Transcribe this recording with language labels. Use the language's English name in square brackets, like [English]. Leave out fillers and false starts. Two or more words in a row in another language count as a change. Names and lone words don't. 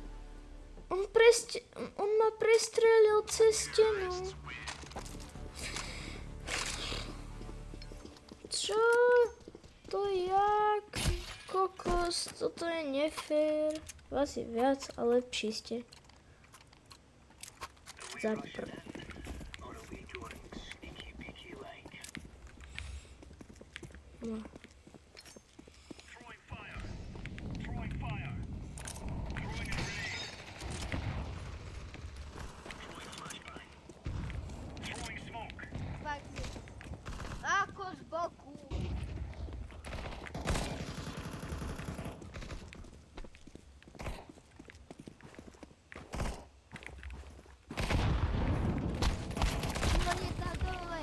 [Slovak] On ma prestrelil cez stenu. Čo? To jak? Kokos, toto je nefér. Vás je viac a lepší ste. Zapr. [English] Or are we going sneaky beaky like? [Slovak] No. [English] Throwing fire. Throwing fire. Throwing a grenade. Throwing flashbang. Throwing smoke. [Slovak] Fakt je. Ako z boku. Šimon je tam dole.